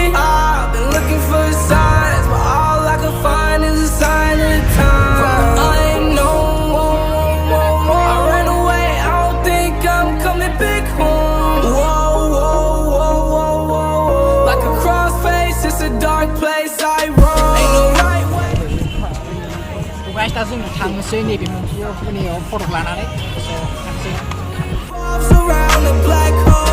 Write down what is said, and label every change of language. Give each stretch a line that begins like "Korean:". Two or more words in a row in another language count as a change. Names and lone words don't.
English: I've been looking for signs, but all I can find is a sign of time. I ain't no more, I ran away, I don't think I'm coming back home. Whoa, whoa, whoa, whoa, whoa, like a crossface, it's a dark place I roam. Guys,
Bodo: दा जों थांनोसै नैबे मोनसेयाव फट' लानानै थांसै